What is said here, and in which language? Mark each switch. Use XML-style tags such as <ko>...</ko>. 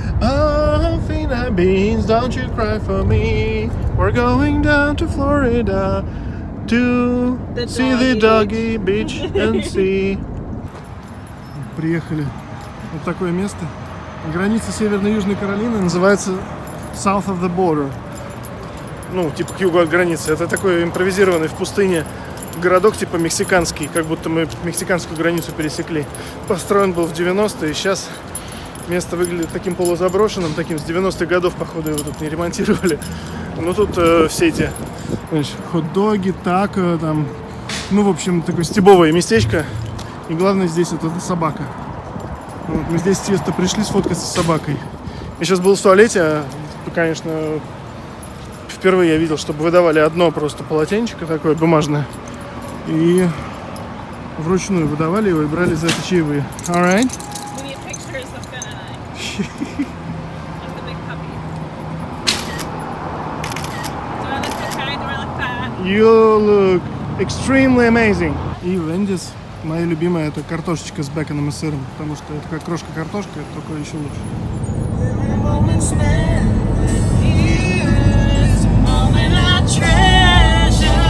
<en>Oh, Finna Beans, don't you cry for me. We're going down to Florida to see the doggy beach and see.</en> <ru>Приехали вот такое место. Граница Северной и Южной Каролины называется South of the Border. Ну, типа к югу от границы. Это такой импровизированный в пустыне городок, типа мексиканский. Как будто мы мексиканскую границу пересекли. Построен был в 90-е. Сейчас место выглядит таким полузаброшенным. Таким с 90-х годов, походу, его тут не ремонтировали. Но тут все эти, знаешь, хот-доги, тако, там. Ну, в общем, такое стебовое местечко. И главное здесь вот эта собака. Вот, мы здесь чисто пришли сфоткаться с собакой. Я сейчас был в туалете, конечно, впервые я видел, чтобы выдавали одно просто полотенчико такое бумажное. И вручную выдавали его и брали за это чаевые.</ru> <en>Alright? We need pictures of Finn and I. Of the big puppy. Do I look too kind? Do You look extremely amazing.</en> <ru>И Вендис, моя любимая, это картошечка с беконом и сыром, потому что это как крошка картошка, только еще лучше.</ru> <en>Every moment spent with you is a moment I treasure.</en>